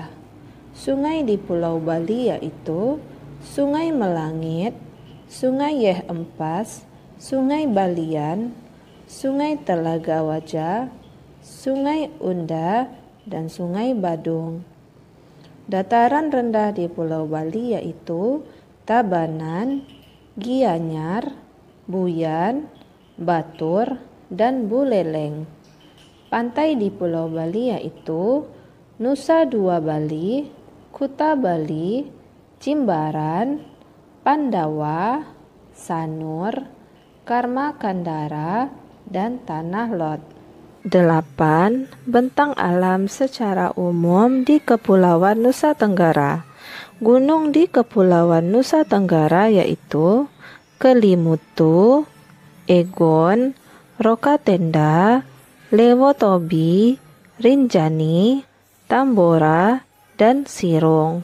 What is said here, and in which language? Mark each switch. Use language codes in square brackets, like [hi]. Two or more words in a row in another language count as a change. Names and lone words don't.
[id] Sungai di Pulau Bali yaitu Sungai Melangit, Sungai Yeh Empas, Sungai Balian, Sungai Telaga Wajah, Sungai Unda, dan Sungai Badung. Dataran rendah di Pulau Bali yaitu Tabanan, Gianyar, Buyan, Batur, dan Buleleng. Pantai di Pulau Bali yaitu Nusa Dua Bali, Kuta Bali, Jimbaran, Pandawa, Sanur, Karma Kandara, dan Tanah Lot. 8. Bentang alam secara umum di Kepulauan Nusa Tenggara. Gunung di Kepulauan Nusa Tenggara yaitu Kelimutu, Egon, Rokatenda, Lewotobi, Rinjani, Tambora, dan Sirung.